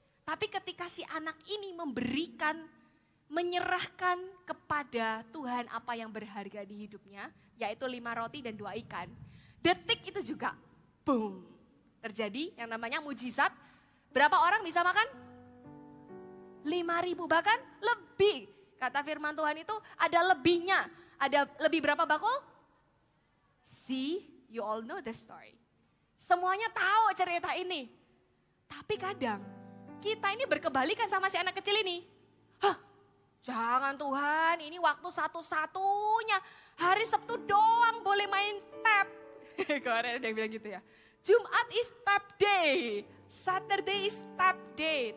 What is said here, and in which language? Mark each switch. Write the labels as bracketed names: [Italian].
[Indonesian] Tapi ketika si anak ini memberikan, menyerahkan kepada Tuhan apa yang berharga di hidupnya, yaitu 5 roti dan 2 ikan. Detik itu juga, boom. Terjadi yang namanya mujizat. Berapa orang bisa makan? 5.000 bahkan lebih. Kata firman Tuhan itu ada lebihnya. Ada lebih berapa bakul? [English] See, you all know the story. [Indonesian] Semuanya tahu cerita ini. Tapi kadang kita ini berkebalikan sama si anak kecil ini. Jangan Tuhan, ini waktu satu-satunya. Hari Sabtu doang boleh main tap. Kemarin ada yang bilang gitu ya. [English] Jumat is tap day, Saturday is tap day.